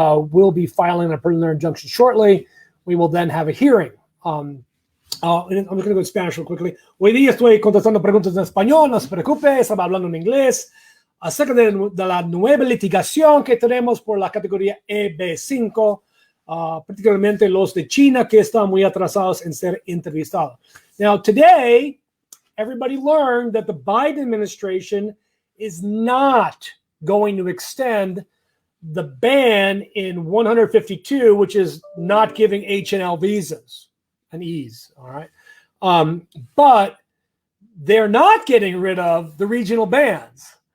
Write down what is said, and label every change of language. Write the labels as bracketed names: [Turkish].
[English] We'll be filing a preliminary injunction shortly. We will then have a hearing. I'm just going to go in Spanish real quickly. [Spanish] Hoy día estoy contestando preguntas en español, no se preocupe, estaba hablando en inglés acerca de la nueva litigación que tenemos por la categoría EB5, particularmente los de China que están muy atrasados en ser entrevistados. [English] Now, today, everybody learned that the Biden administration is not going to extend the ban in 152, which is not giving H&L visas and E's, all right? But they're not getting rid of the regional bans.